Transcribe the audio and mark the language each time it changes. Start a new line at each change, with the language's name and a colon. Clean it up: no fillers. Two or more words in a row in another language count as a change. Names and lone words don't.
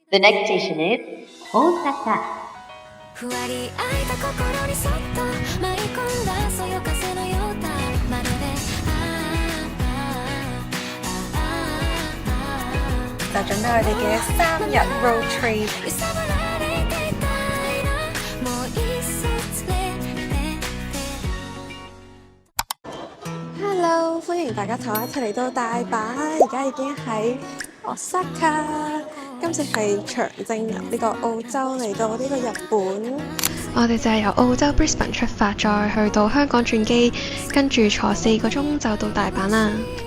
English: The next station is Osaka.
Japanese: ふわり開いた心にそっと舞い込んだそよ風のようだまるで
Cantonese: 就準備我哋嘅3日
English: road trip。
Japanese: 揺さぶられていたいなもう一冊連れて
English: Hello，
Cantonese: 歡迎大家同我一齊嚟到大阪，而家已經喺 Osaka。今次係長征由呢個澳洲嚟到呢個日本。我哋就係由澳洲 Brisbane 出發，再去到香港轉機，跟住坐4個鐘就到大阪啦。